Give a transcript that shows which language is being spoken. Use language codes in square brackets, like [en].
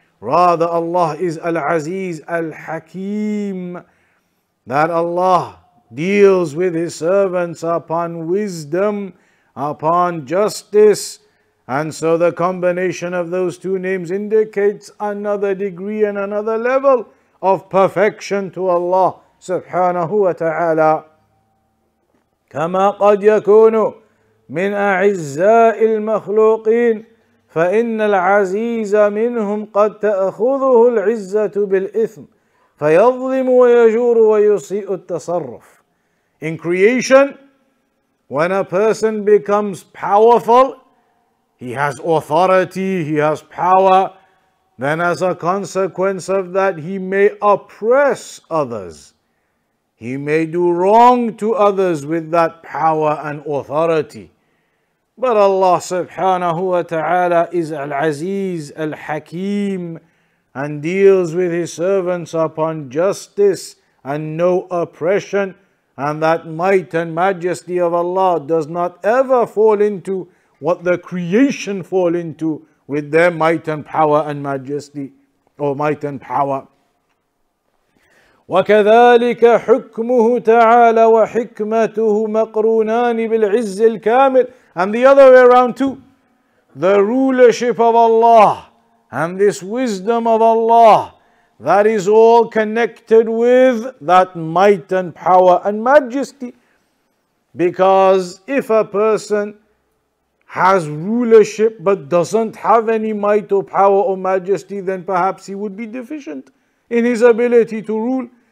[en] Rather, Allah is Al-Aziz, Al-Hakim, that Allah deals with His servants upon wisdom, upon justice. And so the combination of those two names indicates another degree and another level of perfection to Allah subhanahu wa ta'ala. [ar] كما قد يكون من أعزاء المخلوقين فإن العزيز منهم قد تأخذه العزة بالإثم فيظلم ويجور ويسيء التصرف. [en] In creation, when a person becomes powerful, he has authority, he has power, then as a consequence of that, he may oppress others. He may do wrong to others with that power and authority. But Allah subhanahu wa ta'ala is Al-Aziz, Al-Hakim, and deals with His servants upon justice and no oppression. And that might and majesty of Allah does not ever fall into what the creation fall into with their might and power and majesty, or might and power. [ar] وكذلك حكمه تعالى وحكمته مقرونان بالعز الكامل. [en] And the other way around too. The rulership of Allah and this wisdom of Allah, that is all connected with that might and power and majesty. Because if a person has rulership but doesn't have any might or power or majesty, then perhaps he would be deficient in his ability to rule.